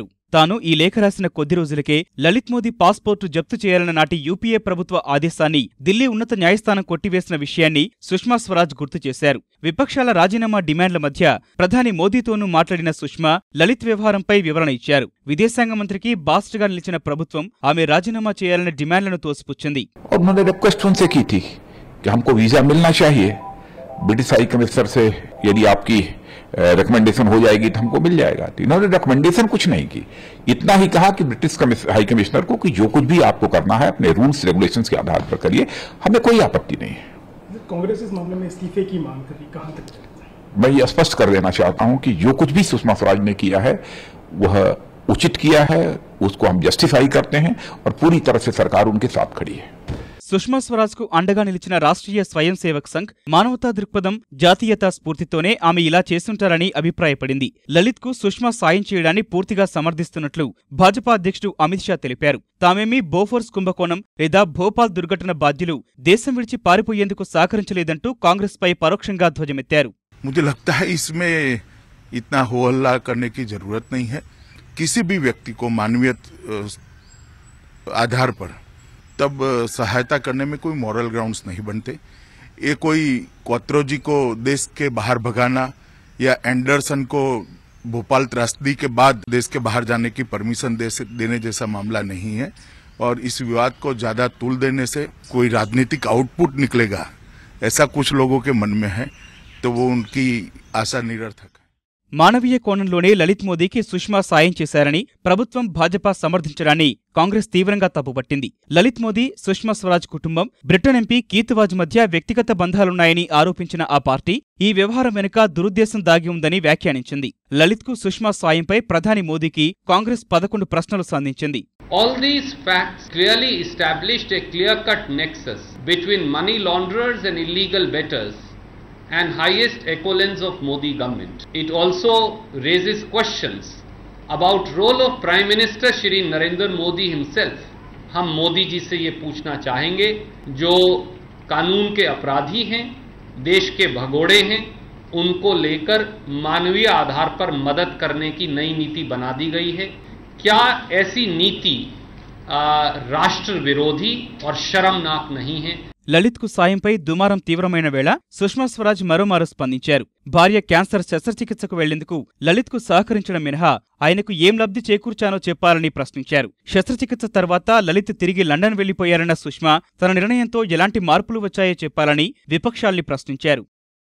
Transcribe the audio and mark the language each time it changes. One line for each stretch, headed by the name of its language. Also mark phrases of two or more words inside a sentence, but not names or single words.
Telugu: తాను ఈ లేఖ రాసిన కొద్ది రోజులకే లలిత్ మోదీ పాస్పోర్టు జప్తు చేయాలన్న నాటి యూపీఏ ప్రభుత్వ ఆదేశాన్ని ఢిల్లీ ఉన్నత న్యాయస్థానం కొట్టివేసిన విషయాన్ని సుష్మా స్వరాజ్ గుర్తు చేశారు. విపక్షాల రాజీనామా డిమాండ్ల మధ్య ప్రధాని మోదీతోనూ మాట్లాడిన సుష్మా లలిత్ వ్యవహారంపై వివరణ ఇచ్చారు. విదేశాంగ మంత్రికి బాస్ట్గా నిలిచిన ప్రభుత్వం ఆమె రాజీనామా చేయాలన్న డిమాండ్లను తోసిపుచ్చింది.
English: British High Commissioner
Hindi: से यदि आपकी रिकमेंडेशन हो जाएगी तो हमको मिल जाएगा। तो इन्होंने रिकमेंडेशन कुछ नहीं की, इतना ही कहा कि
English: British High Commissioner
Hindi: को कि जो कुछ भी आपको करना है अपने
English: rules regulations
Hindi: के आधार पर करिए, हमें कोई आपत्ति नहीं है। कांग्रेस इस मामले में इस्तीफे की मांग करी, कहां तक चलता है? मैं ये स्पष्ट कर देना चाहता हूं कि जो कुछ भी सुषमा स्वराज ने किया है वह उचित किया है, उसको हम जस्टिफाई करते हैं और पूरी तरह से सरकार उनके साथ खड़ी है।
Telugu: సుష్మా స్వరాజ్ కు అండగా నిలిచిన రాష్ట్రీయ స్వయం సేవక్ సంఘ్ మానవతా దృక్పథం, జాతీయతా స్ఫూర్తితోనే ఆమె ఇలా చేస్తుంటారని అభిప్రాయపడింది. లలిత్ కు సుష్మా సాయం చేయడాన్ని పూర్తిగా సమర్థిస్తున్నట్లు భాజపా అధ్యక్షుడు అమిత్ షా తెలిపారు. తామేమీ బోఫోర్స్ కుంభకోణం లేదా భోపాల్ దుర్ఘటన బాధ్యులు దేశం విడిచి పారిపోయేందుకు సహకరించలేదంటూ కాంగ్రెస్ పై పరోక్షంగా ధ్వజమెత్తారు.
Hindi: मुझे लगता है इसमें इतना हो हल्ला करने की जरूरत नहीं है। किसी भी व्यक्ति को मानवीय आधार पर तब सहायता करने में कोई
English: moral grounds
Hindi: नहीं बनते। ये कोई क्वात्रोजी को देश के बाहर भगाना या एंडरसन को भोपाल त्रासदी के बाद देश के बाहर जाने की परमिशन देने जैसा मामला नहीं है और इस विवाद को ज्यादा तूल देने से कोई राजनीतिक आउटपुट निकलेगा ऐसा कुछ लोगों के मन में है, तो वो उनकी आशा निरर्थक है।
Telugu: మానవీయ కోణంలోనే లలిత్ మోదీకి సుష్మా సాయం చేశారని ప్రభుత్వం, భాజపా సమర్థించడాన్ని కాంగ్రెస్ తీవ్రంగా తప్పుపట్టింది. లలిత్ మోదీ, సుష్మా స్వరాజ్ కుటుంబం, బ్రిటన్ ఎంపీ కీత్ వాజ్ మధ్య వ్యక్తిగత బంధాలున్నాయని ఆరోపించిన ఆ పార్టీ ఈ వ్యవహారం వెనుక దురుద్దేశం దాగి ఉందని వ్యాఖ్యానించింది. లలిత్ కు సుష్మా సాయంపై ప్రధాని మోదీకి కాంగ్రెస్ 11 ప్రశ్నలు సంధించింది.
English: All these facts clearly established a clear-cut nexus between money launderers and illegal bettors and highest echelons of Modi government. It also raises questions about role of Prime Minister Shri Narendra Modi himself.
Hindi: हम मोदी जी से ये पूछना चाहेंगे, जो कानून के अपराधी हैं, देश के भगोड़े हैं, उनको लेकर मानवीय आधार पर मदद करने की नई नीति बना दी गई है। क्या ऐसी नीति राष्ट्र विरोधी और शर्मनाक नहीं है?
Telugu: లలిత్కు సాయంపై దుమారం తీవ్రమైన వేళ సుష్మా స్వరాజ్ మరోమారు స్పందించారు. భార్య క్యాన్సర్ శస్త్రచికిత్సకు వెళ్లేందుకు లలిత్కు సహకరించడం మినహా ఆయనకు ఏం లబ్ధి చేకూర్చానో చెప్పాలని ప్రశ్నించారు. శస్త్రచికిత్స తర్వాత లలిత్ తిరిగి లండన్ వెళ్లిపోయారన్న సుష్మా తన నిర్ణయంతో ఎలాంటి మార్పులు వచ్చాయో చెప్పాలని విపక్షాల్ని ప్రశ్నించారు.